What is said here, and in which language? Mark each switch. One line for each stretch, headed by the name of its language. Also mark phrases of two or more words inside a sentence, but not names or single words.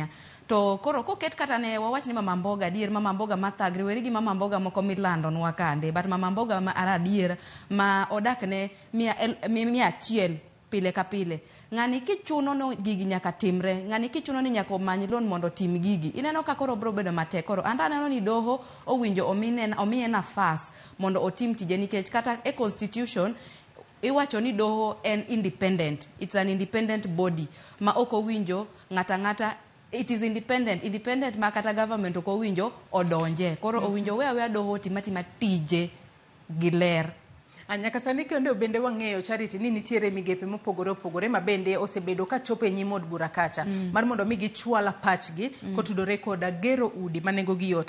Luo (Kenya and Tanzania): To koro koket kata ne wawach ni mama mboga dier mama mboga mathagre weri gi mama mboga moko milando nwa kande but mama mboga ma aradier ma odak ne 100 pile ka pile. Ng'ani kichuno no gigi nyaka timre, ng'ani kichuno ni nyaka omany loan mondo tim gigi. Ineno ka koro bro bedo matek. Koro anda neno ni doho owinjo omiye nafas mondo otim tije nikech kata e constitution iwacho ni doho en independent.
English: It's an independent body
Luo (Kenya and Tanzania): ma ok owinjo ng'ata
English: it is independent
Luo (Kenya and Tanzania): ma kata government ok owinjo odonje. Koro owinjo we doho timatima tije gi ler. Nyaka sani kendo bende wang'eyo Charity ni nitiere migepe mopogore opogore ma bende osebedo ka chopo e nyim od bura kacha mar mondo mi gichwala pachgi kotudore koda gero udi manengo gi yot.